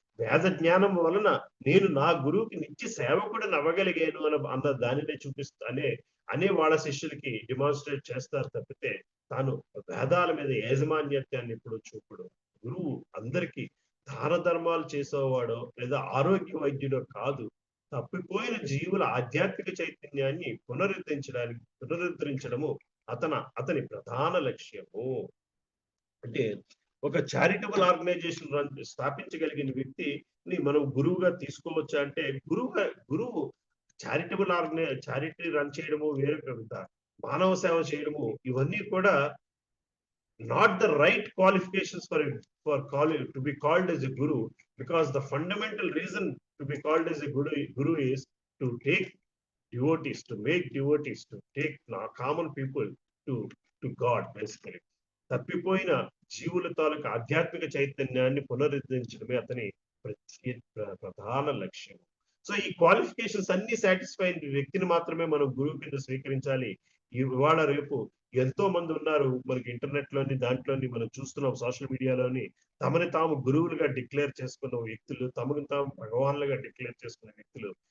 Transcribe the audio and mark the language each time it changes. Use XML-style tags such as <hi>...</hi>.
<te>వేద జ్ఞానం వలన నేను నా గురువుకి నిత్య సేవకుడిని అవ్వగలిగాను అన్న దానినే అనే వాళ్ళ శిష్యులకి డిమాన్స్ట్రేట్ చేస్తారు తప్పితే తాను వేదాల మీద యాజమాన్యత్యాన్ని ఎప్పుడు చూపడు. గురువు అందరికీ దాన ధర్మాలు చేసేవాడో లేదా ఆరోగ్య వైద్యుడో కాదు, తప్పిపోయిన జీవుల ఆధ్యాత్మిక చైతన్యాన్ని పునరుద్ధరించడము అతని ప్రధాన లక్ష్యము. అంటే ఒక చారిటబుల్ ఆర్గనైజేషన్ స్థాపించగలిగిన వ్యక్తిని మనం గురువుగా తీసుకోవచ్చా అంటే, గురువు చారిటీ రన్ చేయడము, వేరొక మానవ సేవ చేయడము, ఇవన్నీ కూడా</te> <en>not the right qualifications for calling to be called as a guru, because the fundamental reason to be called as a guru is to take devotees, to make devotees, to take common people to God basically.</en> <te>తప్పిపోయిన జీవుల తాలూకు ఆధ్యాత్మిక చైతన్యాన్ని పునరుద్ధరించడమే అతని ప్రధాన లక్ష్యం. So ఈ qualifications అన్ని సాటిస్ఫై అయిన వ్యక్తిని మాత్రమే మనం గురువు కింద స్వీకరించాలి. ఇవాళ రేపు ఎంతో మంది ఉన్నారు మనకి ఇంటర్నెట్ లోని దాంట్లోని మనం చూస్తున్నాం, సోషల్ మీడియాలోని తమని తాము గురువులుగా డిక్లేర్ చేసుకున్న వ్యక్తులు, తమను తాము భగవాన్లుగా డిక్లేర్ చేసుకున్న వ్యక్తులు.</te>